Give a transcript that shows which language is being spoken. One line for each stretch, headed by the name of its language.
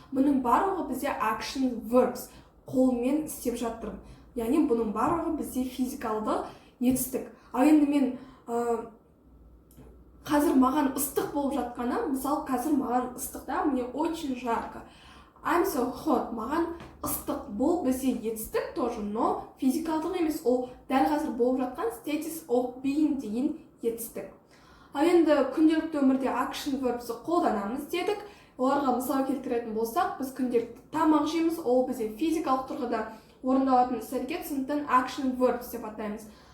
Kazakh: Бұның барлығы бізде action verbs, қолмен істеп жатырмын. Яғни бұның барлығы бізде физикалды етістік. Ал енді мен қазір маған ыстық болып жатқаны, мысалы, қазір маған ыстықта,
Russian: мне очень жарко.
English: I'm so hot,
Kazakh: маған ыстық. Бұл бізде етістік тоже, но физикалдық емес, ол дәл қазір болып жатқан
English: status of being
Kazakh: деген етістік. Ал енді күнделікті өмірде action verbs қолданамыз дедік. Оларға мысал келтіретін болсақ, біз күнделікті тамақ жейміз, ол бізде физикалық тұрғыда орындалатын іс-әрекет, сондықтан action verbs деп атаймыз.